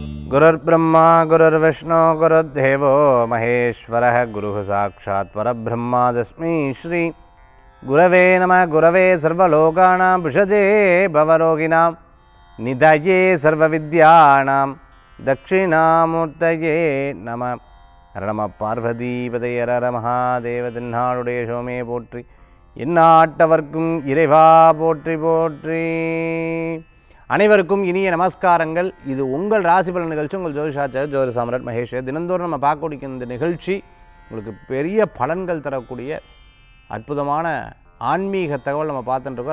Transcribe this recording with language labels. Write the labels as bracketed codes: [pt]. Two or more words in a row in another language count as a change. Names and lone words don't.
[sa] गुरुर्ब्रह्मा गुरुर्विष्णु गुरुर्देवो महेश्वरः गुरुः साक्षात् परब्रह्मा तस्मै श्री गुरवे नमः। गुरवे सर्वलोकानां विषजे भवरोगिणां निधये सर्वविद्यानां दक्षिणामूर्तये नमः। हर नमः पार्वतीपते हर महादेव [ta] தென்னாடுடைய சோமே போற்றி எந்நாட்டவர்க்கும் இறைவா போற்றி போற்றி. அனைவருக்கும் இனிய நமஸ்காரங்கள். இது உங்கள் ராசி பலன் நிகழ்ச்சி. உங்கள் ஜோதிஷாச்சாரியர் ஜோதிட சாம்ராட் மகேஷ். தினந்தோறும் நம்ம பார்க்கக்கூடிய இந்த நிகழ்ச்சி உங்களுக்கு பெரிய பலன்கள் தரக்கூடிய அற்புதமான ஆன்மீக தகவல் நம்ம பார்த்துட்டு இருக்கோம்.